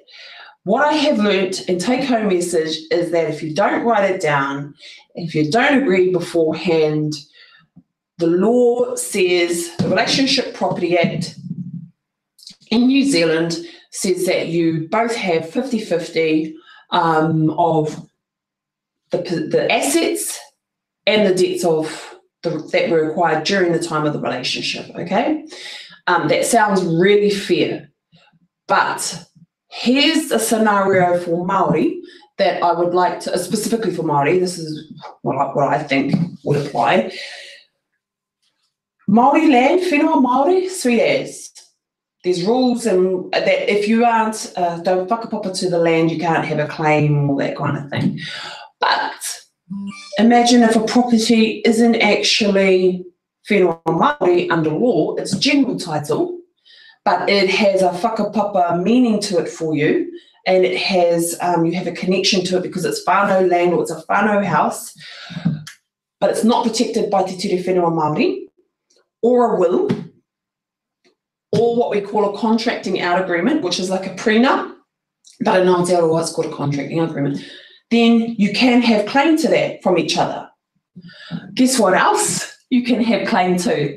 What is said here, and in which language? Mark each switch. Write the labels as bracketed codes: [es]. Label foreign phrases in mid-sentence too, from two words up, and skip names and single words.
[en] What I have learnt and take-home message is that if you don't write it down, if you don't agree beforehand, the law says, the Relationship Property Act in New Zealand says that you both have 50-50 of the assets and the debts of that were acquired during the time of the relationship, okay? That sounds really fair, but here's a scenario for Māori that I would like to, specifically for Māori, this is what I think would apply. Māori land, [mi] whenua Māori, [en] sweet as. There's rules and that if you aren't, don't whakapapa to the land, you can't have a claim, all that kind of thing. But imagine if a property isn't actually [mi] whenua Māori [en] under law, it's general title, but it has a whakapapa meaning to it for you, and it has, you have a connection to it because it's whānau land or it's a whānau house, but it's not protected by [mi] te ture whenua Māori, [en] or a will, or what we call a contracting out agreement, which is like a prenup, but in Aotearoa it's called a contracting out agreement, then you can have claim to that from each other. Guess what else you can have claim to?